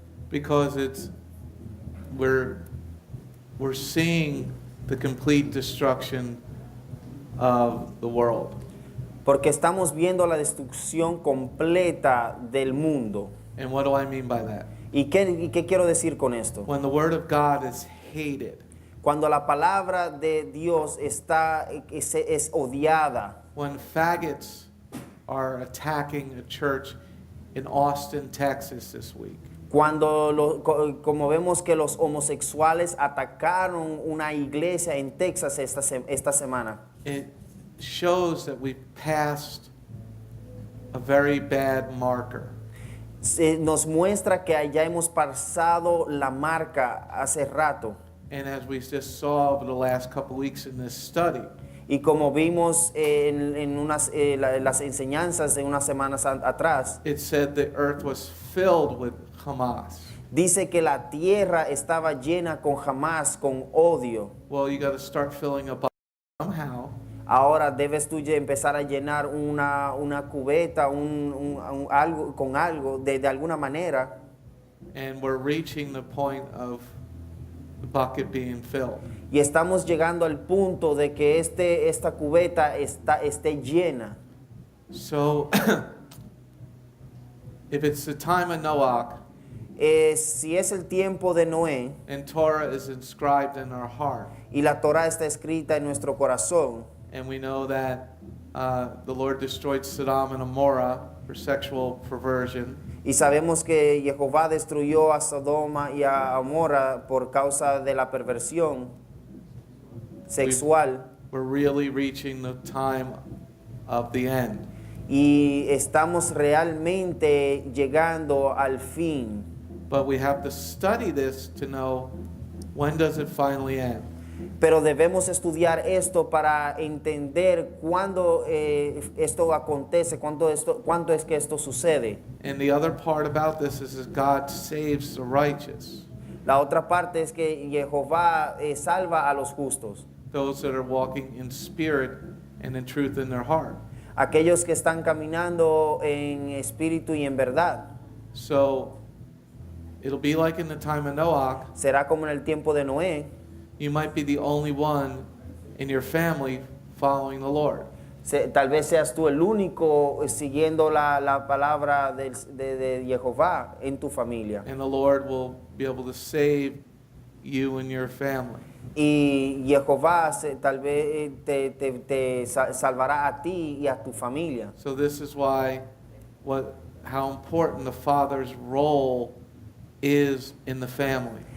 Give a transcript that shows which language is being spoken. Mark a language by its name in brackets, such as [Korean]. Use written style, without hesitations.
[English] Because we're seeing the complete destruction of the world. [Spanish] Porque estamos viendo la destrucción completa del mundo. [English] And what do I mean by that? [Spanish] ¿Y qué quiero decir con esto? [English] When the word of God is hated, [Spanish] Cuando la palabra de Dios es odiada. [English] when faggots are attacking a church in Austin, Texas this week, [Spanish] Cuando, como vemos que los homosexuales atacaron una iglesia en Texas esta semana. [English] it shows that we've passed a very bad marker. [Spanish] Nos muestra que ya hemos pasado la marca hace rato. [English] And as we just saw over the last couple weeks in this study, [Spanish] Y como vimos las enseñanzas de unas semanas atrás, [English] it said the earth was filled with Hamas. [Spanish] dice que la tierra estaba llena con Hamás, con odio. [English] Well, you got to start filling up somehow. [Spanish] Ahora debes tú empezar a llenar una cubeta, algo con algo, de alguna manera. [English] And we're reaching the point of the bucket being filled. [Spanish] Y estamos llegando al punto de que esta cubeta esté llena. [English] So, if it's the time of Noach, [Spanish] Si es el tiempo de Noé [English] and Torah is inscribed in our heart, [Spanish] y la Torah está escrita en nuestro corazón, [English] and we know that the Lord destroyed Sodom and Gomorrah for sexual perversion, [Spanish] y sabemos que Jehová destruyó a Sodoma y a Gomorra por causa de la perversión sexual, [English] we're really reaching the time of the end. [Spanish] y estamos realmente llegando al fin. [English] But we have to study this to know when does it finally end. [Spanish] Pero debemos estudiar esto para entender cuándo esto acontece, cuándo es que esto sucede. [English] And the other part about this is that God saves the righteous, [Spanish] La otra parte es que Jehová salva a los justos, [English] those that are walking in spirit and in truth in their heart. [Spanish] aquellos que están caminando en espíritu y en verdad. [English] So it'll be like in the time of Noach, [Spanish] Será como en el tiempo de Noé. [English] you might be the only one in your family following the Lord. [Spanish] Tal vez seas tú el único siguiendo la palabra de Jehová en tu familia. [English] And the Lord will be able to save you and your family. [Spanish] Y Jehová tal vez te salvará a ti y a tu familia. [English] So this is why how important the father's role is in the family.